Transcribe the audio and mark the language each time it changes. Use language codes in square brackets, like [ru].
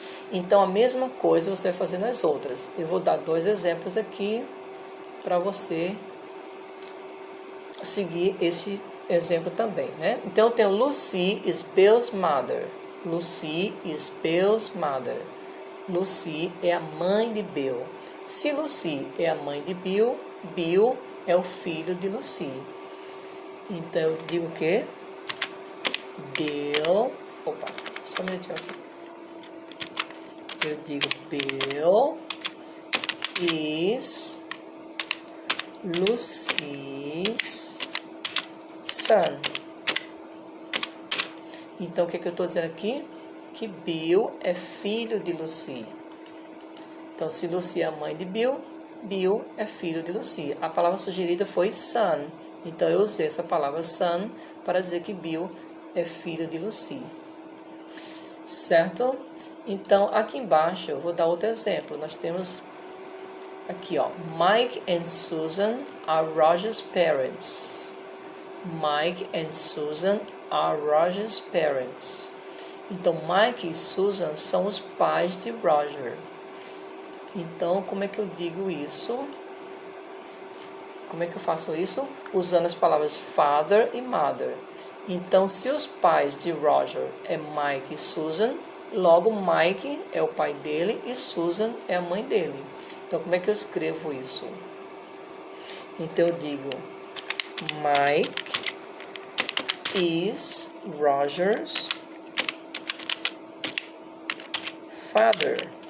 [pt] Então, a mesma coisa você vai fazer nas outras. Eu vou dar 2 exemplos aqui para você seguir esse exemplo também, né? Então, eu tenho [en] Lucy is Bill's mother. Lucy is Bill's mother. [pt] Lucy é a mãe de Bill. Se Lucy é a mãe de Bill, Bill é o filho de Lucy. Então, eu digo o quê? Bill... Opa, só um minutinho aqui. Eu digo [en] Bill is Lucy's son. [pt] Então, o que eu estou dizendo aqui? Que Bill é filho de Lucy. Então, se Lucy é a mãe de Bill, Bill é filho de Lucy. A palavra sugerida foi son. Então, eu usei essa palavra son para dizer que Bill é filho de Lucy. Certo? Então, aqui embaixo, eu vou dar outro exemplo. Nós temos aqui, ó. [en] Mike and Susan are Roger's parents. Mike and Susan are Roger's parents. [pt] Então, Mike e Susan são os pais de Roger. Então, como é que eu digo isso? Como é que eu faço isso? Usando as palavras father e mother. Então, se os pais de Roger é Mike e Susan, logo Mike é o pai dele e Susan é a mãe dele. Então, como é que eu escrevo isso? Então, eu digo [en] Mike is Roger's father.